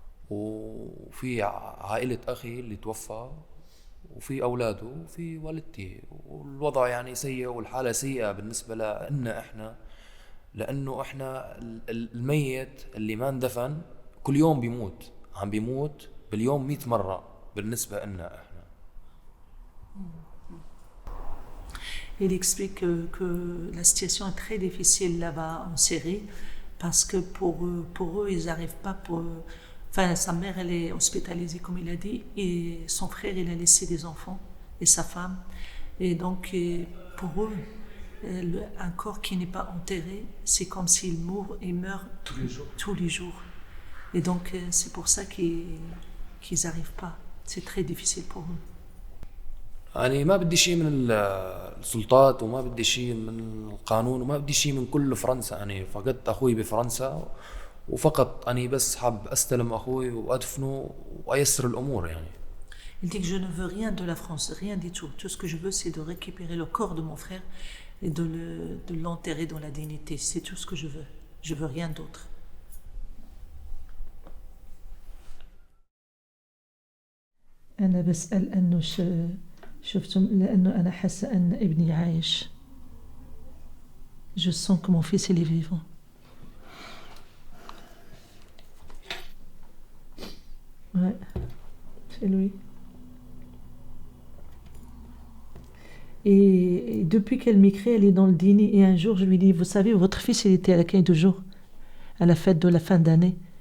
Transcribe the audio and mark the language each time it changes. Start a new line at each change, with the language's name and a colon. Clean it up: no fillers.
Arabic: وفي عائلة أخي اللي توفى، وفي أولاده، وفي والدتي، والوضع يعني سيء والحالة سيئة بالنسبة لنا إحنا، لأنه إحنا الميت اللي ما اندفن كل يوم عم بيموت باليوم 100 مرة بالنسبة لنا إحنا.
French: Il explique que la situation est très difficile là-bas en Syrie parce que pour eux ils n'arrivent pas Enfin, sa mère, elle est hospitalisée, comme il a dit, et son frère, il a laissé des enfants, et sa femme. Et donc, pour eux, un corps qui n'est pas enterré, c'est comme s'il meurt tous les jours. Et donc, c'est pour ça qu'ils n'arrivent pas. C'est très difficile pour eux.
Arabic: يعني ما بدي شيء من السلطات وما بدي شيء من القانون وما بدي شيء من كل فرنسا. يعني فقدت أخوي بفرنسا وفقط أنا بس حاب أستلم أخوي وأدفنه وأيسر الأمور يعني.
French: Il dit que je ne veux rien de la France, rien du tout. Tout ce que je veux, c'est de récupérer le corps de mon frère et de l'enterrer dans la dignité. C'est tout ce que je veux. Je veux rien d'autre.
Arabic: أنا بسأل أنه شفتم لأنه أنا حاسة أن ابني عايش.
French: Je sens que mon fils il est vivant. Ouais, c'est lui. Et depuis qu'elle m'écrit, elle est dans le dîner. Et un jour, je lui dis, vous savez, votre fils, il était à l'accueil de jour, à la fête de la fin d'année.